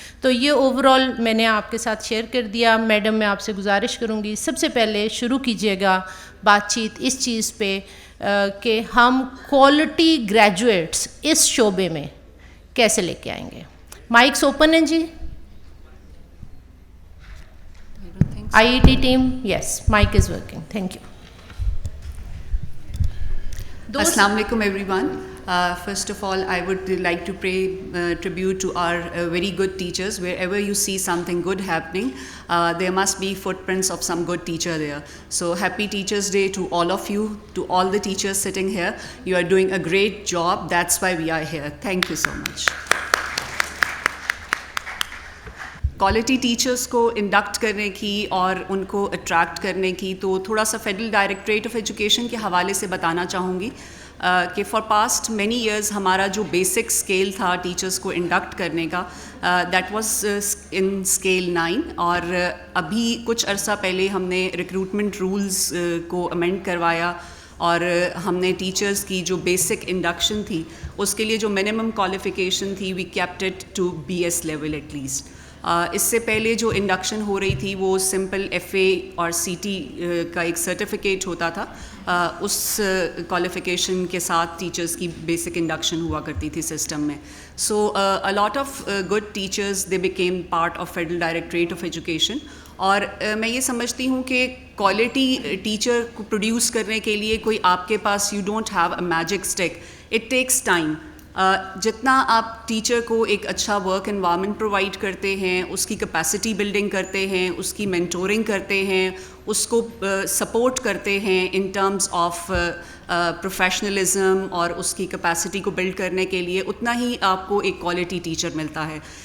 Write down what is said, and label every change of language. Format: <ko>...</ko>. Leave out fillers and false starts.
<ur>تو یہ over all میں نے آپ کے ساتھ شیئر کر دیا. میڈم میں آپ سے گزارش کروں گی سب سے پہلے شروع کیجیے گا بات چیت اس چیز پہ کہ ہم کوالٹی گریجویٹس اس شعبے میں کیسے لے کے آئیں گے. مائکس اوپن ہیں جی.</ur> <en>IET team, yes, mic is working. Thank you. Assalamu alaikum everyone. First of all, I would like to pay tribute to our very good teachers. Wherever you see something good happening, there must be footprints of some good teacher there. So happy Teachers Day to all of you, to all the teachers sitting here. You are doing a great job. That's why we are here. Thank you so much.</en> <ur>Quality teachers کو induct کرنے کی اور ان کو attract کرنے کی تو تھوڑا سا فیڈرل ڈائریکٹریٹ آف ایجوکیشن کے حوالے سے بتانا چاہوں گی. کہ</ur> <en>for past many years</en> <ur>ہمارا جو بیسک اسکیل تھا ٹیچرس کو انڈکٹ کرنے کا</ur> <en>that was in scale 9,</en> <ur>اور ابھی کچھ عرصہ پہلے ہم نے ریکروٹمنٹ رولز کو امینڈ کروایا اور ہم نے ٹیچرز کی جو بیسک انڈکشن تھی اس کے لیے جو منیمم کوالیفیکیشن تھی</ur> <en>We kept it to BS level at least.</en> <ur>اس سے پہلے جو انڈکشن ہو رہی تھی وہ سمپل FA اور CT کا ایک سرٹیفکیٹ ہوتا تھا, اس کوالیفیکیشن کے ساتھ ٹیچرز کی بیسک انڈکشن ہوا کرتی تھی سسٹم میں.</ur> <en>So a lot of good teachers they became part of Federal Directorate of Education.</en> <ur>اور میں یہ سمجھتی ہوں کہ کوالٹی ٹیچر کو پروڈیوس کرنے کے لیے کوئی آپ کے پاس</ur> <en>You don't have a magic stick, it takes time.</en> <ur>جتنا آپ ٹیچر کو ایک اچھا ورک انوائرمنٹ پرووائڈ کرتے ہیں, اس کی کیپیسٹی بلڈنگ کرتے ہیں, اس کی مینٹورنگ کرتے ہیں, اس کو سپورٹ کرتے ہیں</ur> <en>in terms of professionalism</en> <ur>اور اس کی کیپیسٹی کو بلڈ کرنے کے لیے, اتنا ہی آپ کو ایک کوالٹی ٹیچر ملتا ہے.</ur>